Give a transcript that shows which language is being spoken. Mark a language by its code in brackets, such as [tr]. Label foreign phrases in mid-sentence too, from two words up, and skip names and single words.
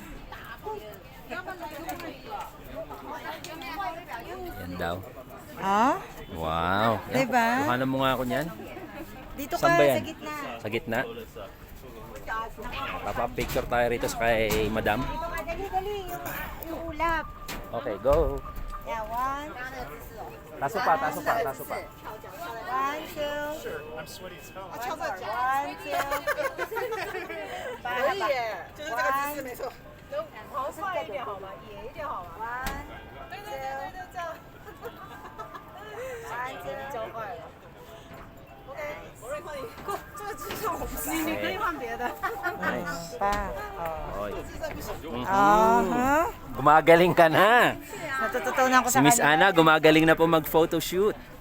[tl] Yan daw. Ah? Wow. Yan, Diba? kuhanan mo nga ako niyan. Dito ka Saan ba yan? sa gitna. Sa gitna? Papa-picture tayo rito sa kay Madam. Dito ka, dali. Yung ulap. [en] Okay, go. Yeah, 1. [tl] Taso pa. [en] 1, 2. I'm sweaty as hell. 1, 2. [zh] 可以耶，就是这个姿势没错。好快一点好吗？野一点好吗？1，对，就这样。1，2，教坏了。OK，我让你，这个姿势我不行，你可以换别的。 [en] Nice. Oy. Aha. [tl] Gumagaling ka na. Natututunan ko Si sa Miss kanya. Ana gumagaling na po mag-photoshoot.